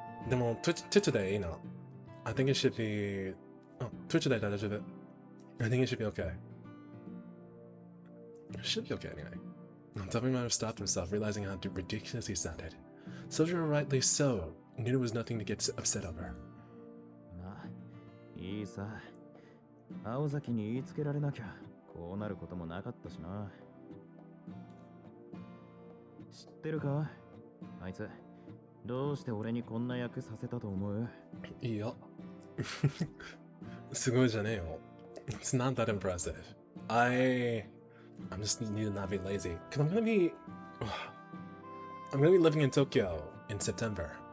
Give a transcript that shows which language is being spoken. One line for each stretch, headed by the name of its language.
English: でも, Twitch today, you know, I think it should be... Oh, Twitch today, I think it should be okay. It should be okay anyway. Tobimaru stopped himself, realizing how ridiculous he sounded. Sojiro, rightly so, knew there was nothing to get upset over.
Japanese: いいさ。青崎に言いつけられなきゃこうなることもなかったしな。知ってるか？あいつどうして俺にこんな役させたと思う？いいよ。すごいじゃねえよ。
English: It's not that impressive. I'm just need to not be lazy. Cause I'm gonna be living in Tokyo in September.